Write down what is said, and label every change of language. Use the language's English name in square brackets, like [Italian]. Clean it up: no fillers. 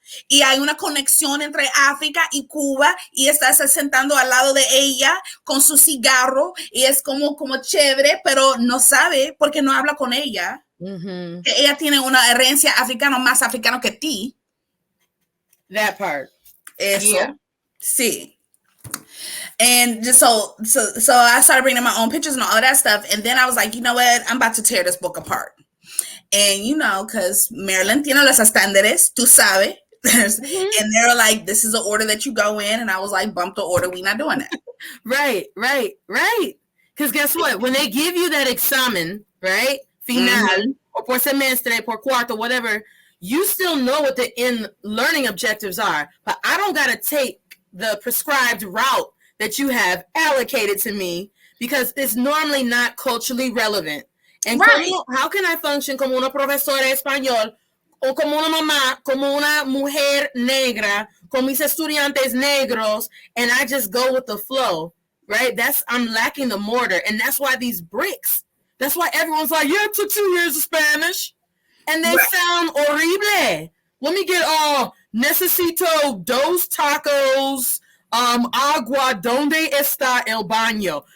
[Spanish] Y hay una conexión entre África y Cuba y estás sentando al lado de ella con su cigarro y es como chévere, pero no sabe porque no habla con ella. Que ella tiene una herencia africana más africana que ti. [English] That part. [Spanish] Eso. Sí. [English] And just so I started bringing my own pictures and all of that stuff. And then I was like, you know what? I'm about to tear this book apart. And, you know, because [Spanish] Maryland tiene los estándares, tú sabes. [English] And they're like, this is the order that you go in. And I was like, bump the order. We not doing that. Right. Because guess what? When they give you that examen, right? Final, or [Spanish] por semestre, por cuarto, [English] whatever, you still know what the end learning objectives are. But I don't got to take the prescribed route that you have allocated to me because it's normally not culturally relevant. And how can I function [Spanish] como una profesora de español o como una mamá, como una mujer negra, con mis estudiantes negros, [English] and I just go with the flow, right? I'm lacking the mortar, and that's why these bricks, that's why everyone's like, yeah, it took 2 years of Spanish, and they sound horrible. Let me get [Spanish] necesito dos tacos, agua, ¿dónde está el baño?